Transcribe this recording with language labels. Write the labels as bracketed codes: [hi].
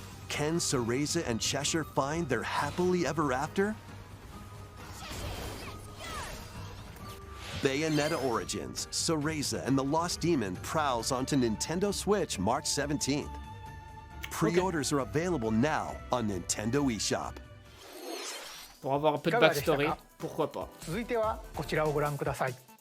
[en] Can Cereza and Cheshire find their happily ever after? Bayonetta Origins, Cereza and the Lost Demon prowls onto Nintendo Switch March 17th. Pre-orders are available now on Nintendo eShop. [fr] Pour avoir un peu de backstory, pourquoi pas. [ja] 続いてはこちらをご覧ください。